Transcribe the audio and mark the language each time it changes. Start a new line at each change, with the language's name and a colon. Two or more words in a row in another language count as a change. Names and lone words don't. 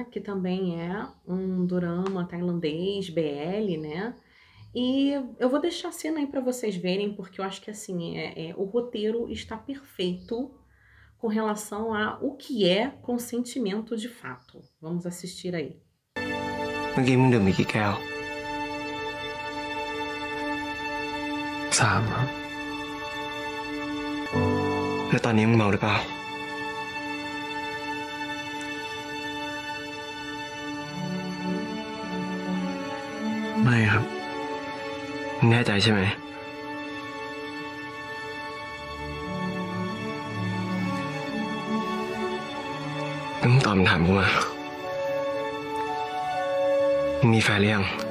Portuguese: Que também é um dorama tailandês, BL, né? E eu vou deixar a cena aí pra vocês verem, porque eu acho que, assim, o roteiro está perfeito com relação a o que é consentimento de fato. Vamos assistir aí.
Thai: เมื่อกี้มึงดื่มไปกี่แก้ว3ครับ แล้วตอนนี้มึงเมาหรือเปล่าไม่ครับมึงแน่ใจใช่ไหมแล้วมึงตอบคำถามกูมามึงมีแฟนหรือยัง